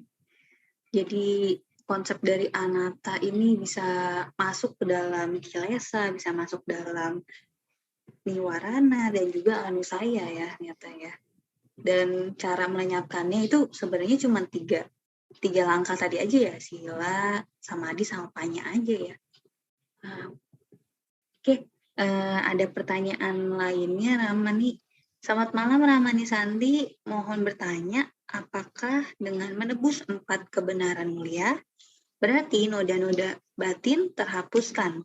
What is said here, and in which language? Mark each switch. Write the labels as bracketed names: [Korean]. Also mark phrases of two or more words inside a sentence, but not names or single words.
[Indonesian] Jadi konsep dari anatta ini bisa masuk ke dalam kilesa, bisa masuk dalam niwarana, dan juga anusaya ya ternyata ya. Dan cara melenyapkannya itu sebenarnya cuma tiga langkah tadi aja ya, [Pali] sila, samadhi, sama panya [Indonesian] aja ya. Oke, ada pertanyaan lainnya Ramani. Selamat malam Ramani Santi, mohon bertanya, apakah dengan menebus 4 kebenaran mulia berarti noda-noda batin terhapuskan?